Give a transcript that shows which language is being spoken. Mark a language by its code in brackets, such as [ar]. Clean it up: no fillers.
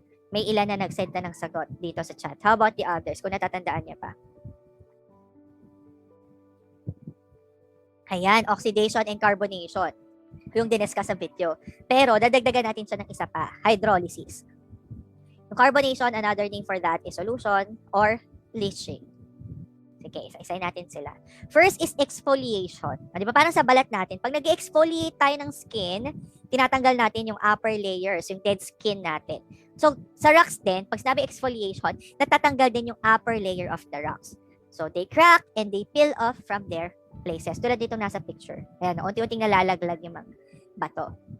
[tl] May ilan na nag-send na ng sagot dito sa chat. [en] How about the others? [tl] Kung natatandaan niyo pa. Ayan, oxidation and carbonation. Yung diniscuss sa video. Pero, dadagdagan natin siya ng isa pa. Hydrolysis. [en] Yung carbonation, another name for that is solution or leaching. [tl] Sige, isa-isay natin sila. First is exfoliation. Di ba parang sa balat natin, pag nag-exfoliate tayo ng skin, tinatanggal natin yung upper layers, yung dead skin natin. So, sa rocks din, pag sinabi exfoliation, natatanggal din yung upper layer of the rocks. [en] So, they crack and they peel off from their places. [tl] Tulad dito nasa picture. Ayan, unti-unting nalalaglag yung mga bato.